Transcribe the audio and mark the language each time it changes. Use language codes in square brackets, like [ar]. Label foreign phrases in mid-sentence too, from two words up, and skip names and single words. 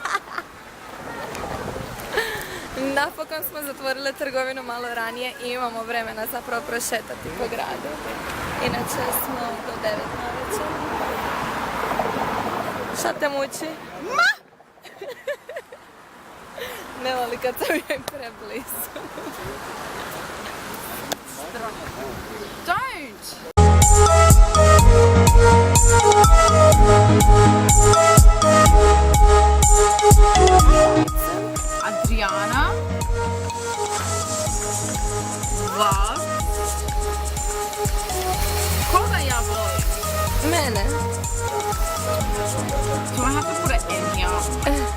[hr] Napokon smo zatvorile trgovinu malo ranije i imamo vremena zapravo prošetati po gradu. Inače smo do 9 navečer. Šta te muči? Ne voli kad sam joj preblizu. [en] Don't! Adriana loves. [hr] Koga ja volim? Mene? [en] Do I have to put an N here?